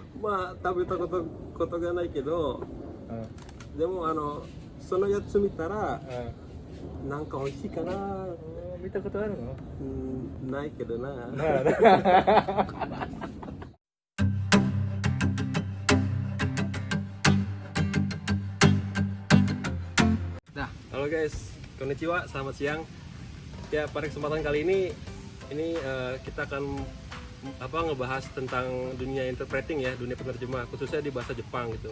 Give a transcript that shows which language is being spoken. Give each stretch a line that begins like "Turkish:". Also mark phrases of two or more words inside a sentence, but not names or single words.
Japanese: まあ食べたことがないけど、うん。でもそのやつ見たらうん。なんか美味しいかな。見たことあるの？ないけどな。
Indonesian: Nah, halo guys, konnichiwa, selamat siang. Ya, pada kesempatan kali ini kita akan ngebahas tentang dunia interpreting ya, dunia penerjemah, khususnya di bahasa Jepang gitu.